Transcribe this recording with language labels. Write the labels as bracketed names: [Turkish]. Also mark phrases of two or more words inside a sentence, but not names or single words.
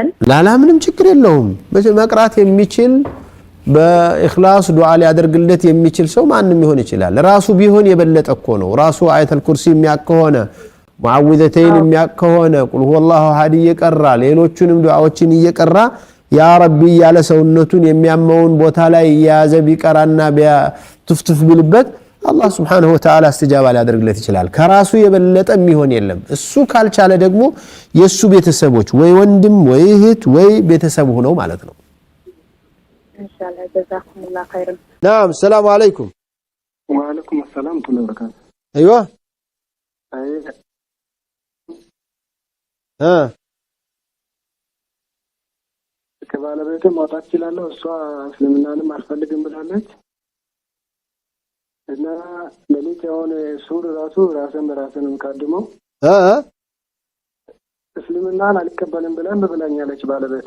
[Amharic] ላላ ምንም ችግር የለውም መቅራት የሚችል በእخلاص ዱዓ ሊያደርግለት የሚችል ሰው ማንንም ይሆን ይችላል ራሱ ቢሆን የበለጠ እኮ ነው ራሱ [Arabic] آية الكرسي [Amharic] የሚያከሆነ ሙዓውዘተይን የሚያከሆነ [Arabic] قل هو الله أحد [Amharic] ይቀራ ሌሎቹንም ዱዓዎችን ይቀራ [Arabic] يا ربي [Amharic] ያለ ሰውነቱን የሚያመውን ቦታ ላይ ያዘ ቢቀራና ቢያትፍትፍ ቢልበት [Arabic] الله سبحانه وتعالى استجابة [Amharic] ሊያደርግለት ይችላል ከራሱ የበለጠ የሚሆን የለም እሱ ካልቻለ ደግሞ የሱ ቤተሰቦች ወይ ወንድም ወይ እህት ወይ ቤተሰብ ሆነው ማለት ነው [Arabic] ኢንሻአላህ جزاكم الله خيرا نعم السلام عليكم وعليكم السلام ورحمة الله وبركاته ايوه [Amharic] ከባለቤቴ ማውጣት ይችላል እሷ እስልምናንም አልፈልግም ብላለች እና ለሊት የሆነ ሱር ራሱ ራስን በራስንም ካድመው እስልምናን አልቀበልም ብላኛለች ባለቤቴ